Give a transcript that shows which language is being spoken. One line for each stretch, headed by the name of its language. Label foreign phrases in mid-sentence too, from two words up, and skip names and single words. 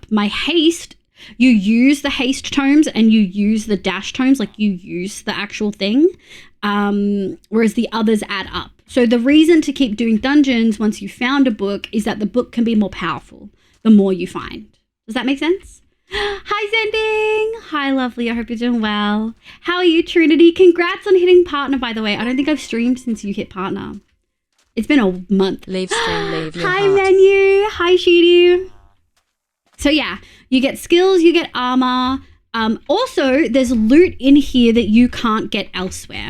English: My haste, you use the haste tomes and you use the dash tomes, like you use the actual thing, whereas the others add up. So the reason to keep doing dungeons once you found a book is that the book can be more powerful. The the more you find. Does that make sense? Hi, Zending. Hi, lovely. I hope you're doing well. How are you, Trinity? Congrats on hitting partner, by the way. I don't think I've streamed since you hit partner. It's been a month. Leave stream, leave your Hi, heart. Menu. Hi, Shooty. So yeah, you get skills, you get armor. Also, there's loot in here that you can't get elsewhere.